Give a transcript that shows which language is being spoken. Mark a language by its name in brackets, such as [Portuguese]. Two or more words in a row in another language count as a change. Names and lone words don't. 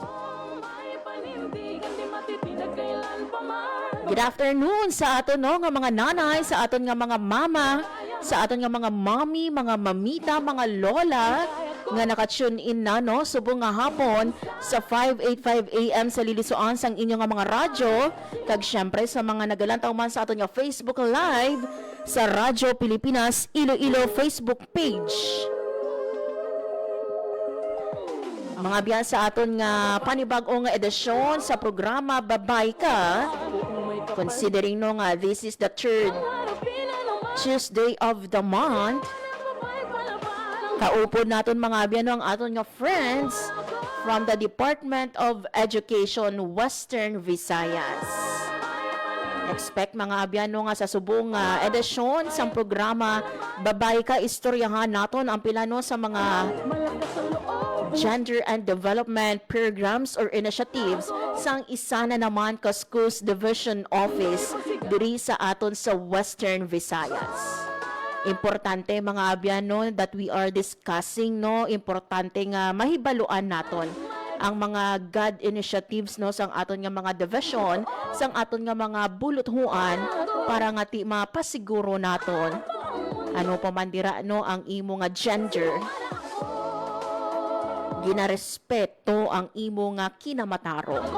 [English] Good afternoon [Hiligaynon] sa aton no, nga mga nanay, sa aton nga mga mama, sa aton nga mga mommy, mga mamita, mga lola nga naka-tune in na no subong nga hapon sa 585 AM sa Lilisuan sang inyo nga mga radyo, kag syempre sa mga nagalantaw man sa aton nga Facebook Live sa Radyo Pilipinas Iloilo Facebook page. Mga biyan sa aton nga panibag-o nga edisyon sa programa Babayi Ka, considering no nga [English] this is the third Tuesday of the month. [Hiligaynon] Kaupod naton mga abyan ang aton nga [English] friends from the Department of Education Western Visayas. [Hiligaynon] Expect mga abyan nga sa subong edisyon sa programa Babayi Ka, istoryahan naton ang pilano sa mga [English] gender and development programs or initiatives [Hiligaynon] sang isa na naman ka Schools Division Office diri sa aton sa Western Visayas. Importante mga abyan no, [English] that we are discussing [Hiligaynon] no, importante nga mahibaluan naton ang mga God initiatives no sang aton nga mga division, sang aton nga mga buluthuan para nga ti mapasiguro naton ano pa man dira no ang imo nga gender. Ginarespeto ang imo nga kinamataro.